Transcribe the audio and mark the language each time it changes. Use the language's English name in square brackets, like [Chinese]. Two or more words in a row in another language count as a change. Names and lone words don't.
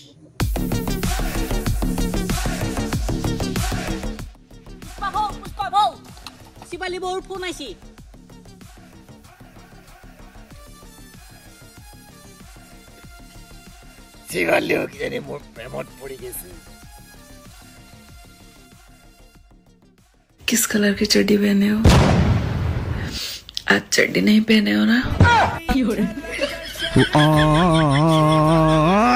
[Assamese] শিৱালী বৌৰ ফোন আহিছে শিৱালীও কিজানি মোৰ প্ৰেমত পৰি গৈছে [Hindi] किस कलर की चड्डी पहने हो आज चड्डी नहीं पहने हो ना